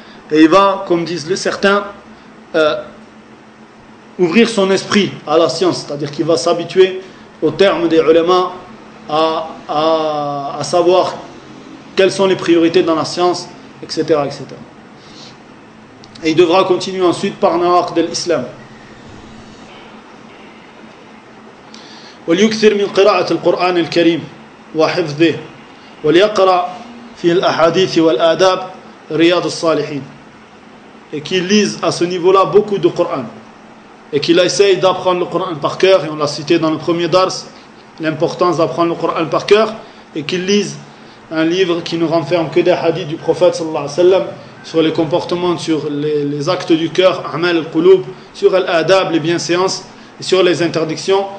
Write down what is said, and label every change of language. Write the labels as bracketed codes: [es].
[fr] Et il va, comme disent certains, ouvrir son esprit à la science, c'est-à-dire qu'il va s'habituer au terme des ulama à savoir quelles sont les priorités dans la science, etc., etc. Et il devra continuer ensuite par nawaq de l'islam. [ar] وليكثر من قراءة القرآن الكريم وحفظه وليقرأ في الأحاديث والآداب رياض الصالحين. [fr] Et qu'il lise à ce niveau-là beaucoup de Coran, et qu'il essaye d'apprendre le Coran par cœur, et on l'a cité dans le premier dars, l'importance d'apprendre le Coran par cœur, et qu'il lise un livre qui ne renferme que des hadiths du prophète sallallahu alayhi wa sallam sur les comportements, sur les actes du cœur, a'mal al-quloub, sur l'adab, les bienséances, et sur les interdictions.